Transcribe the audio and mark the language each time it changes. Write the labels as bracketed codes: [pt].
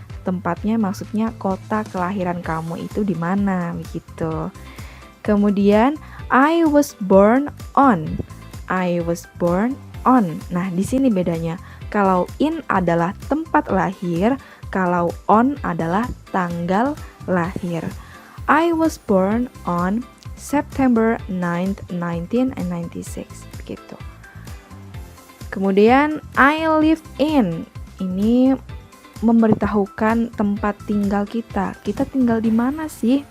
[id] Tempatnya maksudnya kota kelahiran kamu itu di mana begitu. Kemudian [en] I was born on. [id] Nah, di sini bedanya. Kalau in adalah tempat lahir, kalau on adalah tanggal lahir. [en] I was born on September 9th, 1996. [id] Begitu. Kemudian [en] I live in. [id] Ini memberitahukan tempat tinggal kita. Kita tinggal di mana sih?